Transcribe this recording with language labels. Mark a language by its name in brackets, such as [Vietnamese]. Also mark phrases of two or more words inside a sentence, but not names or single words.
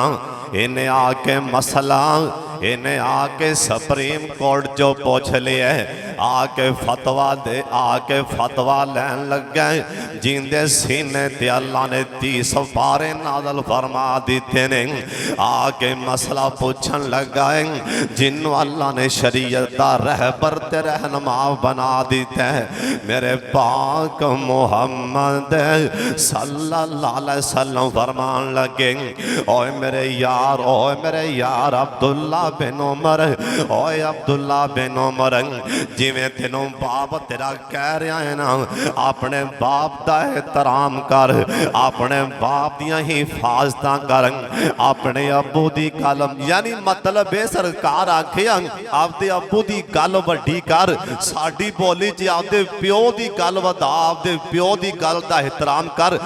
[Punjabi] ਇਨ੍ਹੇਂ ਆਕੇ ਮਸਲਾ ਇਨ੍ਹੇਂ ਆਕੇ ਸੁਪਰੀਮ ਕੋਰਟ ਜੋ ਪੁੱਛ ਲਿਆ, ਆਕੇ ਫ਼ਤਵਾ ਦੇ, ਆਕੇ ਫ਼ਤਵਾ ਲੈਣ ਲੱਗਾ। ਜਿੰਦੇ ਸੀਨੇ ਤੇ ਅੱਲਾਹ ਨੇ 30 ਪਾਰੇ ਨਾਜ਼ਿਲ ਫ਼ਰਮਾ ਦਿੱਤੇ ਨੇ। ਆਕੇ ਮਸਲਾ ਪੁੱਛਣ ਲੱਗਾ ਹੈ ਜਿਨ੍ਹੋਂ ਅੱਲਾਹ ਨੇ ਸ਼ਰੀਅਤ ਦਾ ਰਹਿਬਰ ਤੇ ਰਹਿਨੁਮਾ ਬਣਾ ਦਿੱਤਾ ਹੈ। ਮੇਰੇ ਪਾਕ ਮੋਹੰਮਦ [Arabic] صلى الله عليه وسلم [Punjabi] ਫ਼ਰਮਾਨ ਲੱਗੇ, ਓਏ ਮੇਰੇ ਯਾਰ ਅਬਦੁੱਲਾ ਬਿਨ ਉਮਰ, ਓਏ ਅਬਦੁੱਲਾ ਬਿਨ ਉਮਰ, ਜਿਵੇਂ ਤੈਨੂੰ ਬਾਪ ਤੇਰਾ ਕਹਿ ਰਿਹਾ ਹੈ ਨਾ, [Urdu] اپنے باپ کا احترام کر, [Punjabi] ਅਪਣੇ ਬਾਪ ਦੀਆਂ ਹਿਫ਼ਾਜ਼ਤਾਂ ਕਰ, ਅਪਣੇ ਅੱਬੂ ਦੀ ਗੱਲ ਯਾਨੀ ਮਤਲਬ ਹੈ ਸਰਕਾਰ ਆਖੇ ਆਪਦੇ ਅੱਬੂ ਦੀ ਗੱਲ ਵੱਡੀ ਕਰ, ਸਾਡੀ ਬੋਲੀ ਚ ਆਪਦੇ ਪਿਓ ਦੀ ਗੱਲ ਵਧਾ, ਆਪਦੇ ਪਿਓ ਦੀ ਗੱਲ ਦਾ ਏਹਤਰਾਮ ਕਰ।